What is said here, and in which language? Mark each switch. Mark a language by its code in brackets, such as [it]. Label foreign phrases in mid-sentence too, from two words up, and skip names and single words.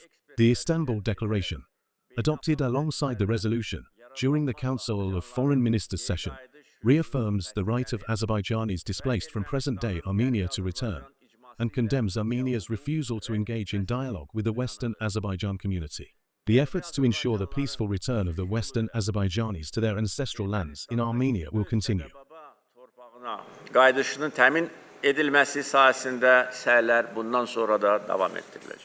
[en] The Istanbul Declaration, adopted alongside the resolution during the Council of Foreign Ministers session, reaffirms the right of Azerbaijanis displaced from present-day Armenia to return, and condemns Armenia's refusal to engage in dialogue with the Western Azerbaijan community. The efforts to ensure the peaceful return of the Western Azerbaijanis to their ancestral lands in Armenia will continue. [az] Qaydışının təmin edilməsi sahəsində səylər bundan sonra da davam etdiriləcək.